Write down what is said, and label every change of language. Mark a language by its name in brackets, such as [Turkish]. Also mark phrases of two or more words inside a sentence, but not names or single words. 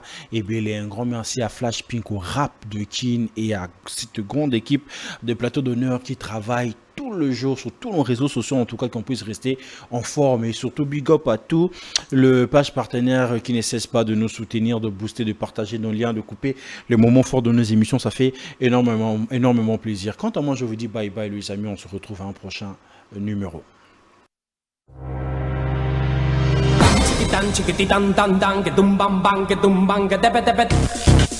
[French] Et bien, un grand merci à Flash Pink, au rap de Kin et à cette grande équipe de plateau d'honneur qui travaille tout le jour sur tous nos réseaux sociaux, en tout cas qu'on puisse rester en forme. Et surtout, [English] big up [French] à tout le page partenaire qui ne cesse pas de nous soutenir, de booster, de partager nos liens, de couper les moments forts de nos émissions. Ça fait énormément plaisir. Quant à moi, je vous dis [English] bye bye [French] les amis. On se retrouve à un prochain numéro. Chicky dan, chickity dan dan dan, get dum bam bang, get dum bang, get debet debet.